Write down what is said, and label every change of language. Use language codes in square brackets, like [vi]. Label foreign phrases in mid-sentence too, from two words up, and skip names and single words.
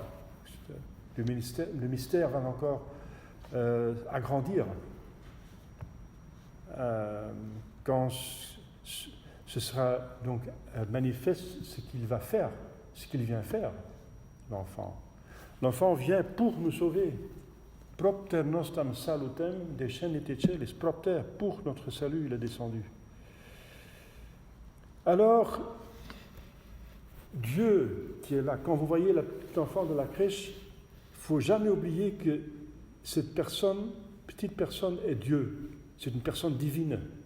[fr] Le mystère va encore agrandir quand ce sera donc manifeste ce qu'il va faire, ce qu'il vient faire, l'enfant. L'enfant vient pour nous sauver. [la] Propter nostam salutem descendit celis, propter, [fr] pour notre salut, il est descendu. Alors, Dieu qui est là, quand vous voyez le petit enfant de la crèche, il ne faut jamais oublier que cette petite personne est Dieu. C'est une personne divine.